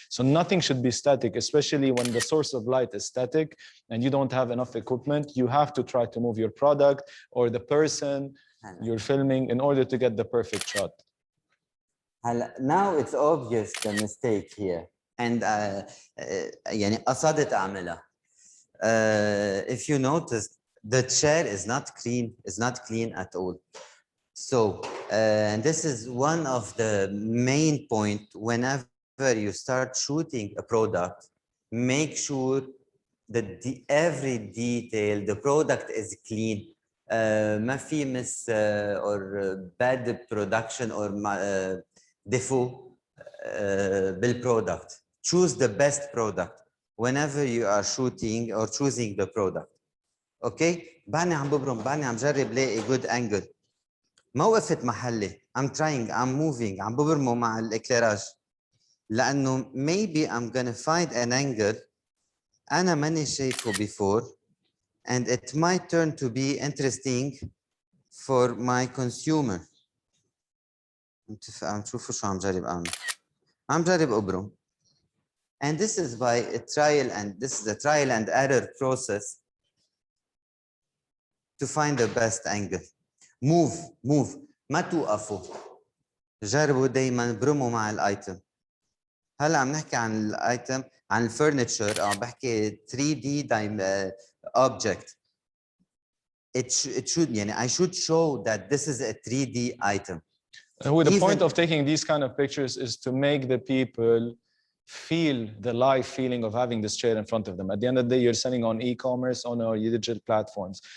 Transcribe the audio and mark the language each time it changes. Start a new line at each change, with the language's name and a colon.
English: So nothing should be static, especially when the source of light is static and you don't have enough equipment. You have to try to move your product or the person you're filming in order to get the perfect shot. Now it's obvious the mistake here.
Arabic: And يعني قصدت أعملها.
English: If you notice, the chair is not clean at all. So, and this is one of the main points whenever you start shooting a product, make sure that every detail, the product is clean.
Arabic: ما في
English: miss or bad production or
French: défaut
English: بالproduct. Choose the best product whenever you are shooting or choosing the product.
Arabic: Okay, بعدني عم ببرم، بعدني عم جرب لاقي
English: good angle.
Arabic: ما وقفت محلي.
English: I'm trying, I'm moving,
Arabic: عم ببرمه مع الإكليراج. لأنه
English: maybe I'm gonna find an angle
Arabic: أنا ماني شايفه
English: before and it might turn to be interesting for my consumer.
Arabic: عم تشوفوا شو عم جرب أعمل. عم جرب أبرم.
English: And this is by a trial and error process to find the best angle. Move.
Arabic: ما توقفوا. جربوا دايما برموا مع الايتم. هلا عم نحكي عن الايتم، عن الفurniture، عم بحكي 3D object.
English: It should يعني I should show that this is a 3D item. The point of taking these kind of pictures is to make the people feel the live feeling of having this chair in front of them. At the end of the day, you're selling on e-commerce, on our digital platforms.